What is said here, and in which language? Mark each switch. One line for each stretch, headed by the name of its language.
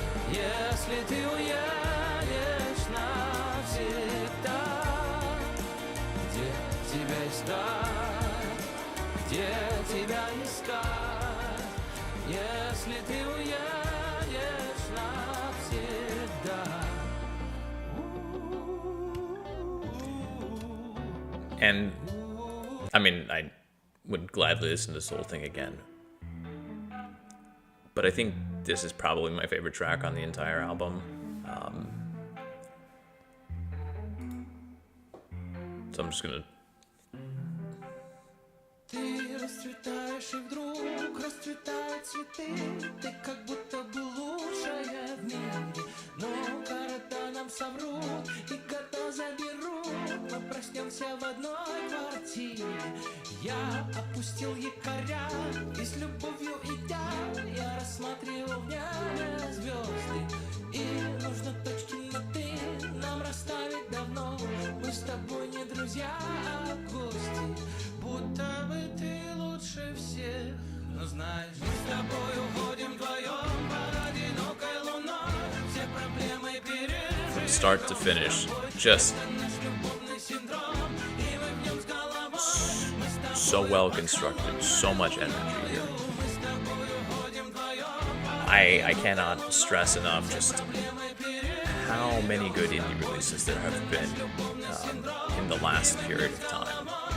Russian: Если ты уедешь навсегда, где тебя искать? Где тебя искать? Если ты уедешь навсегда.
English: and I mean I would gladly listen to this whole thing again. But I think this is probably my favorite track on the entire album. So I'm just gonna.
Russian: Ты расцветаешь, и вдруг расцветают цветы. Ты как будто бы лучшая в мире. Но города нам соврут и года заберут. Мы проснемся в одной квартире. Я опустил якоря и с любовью идя, я рассматривал в небе звезды. И нужно точки над «и» нам расставить давно. Мы с тобой не друзья, а гости. Будто бы ты лучше всех. Но знаешь, мы с тобой уходим вдвоем под одинокой луной. Все проблемы пережили.
English: From start to finish, just so well constructed, so much energy here. I cannot stress enough just how many good indie releases there have been in the last period of time.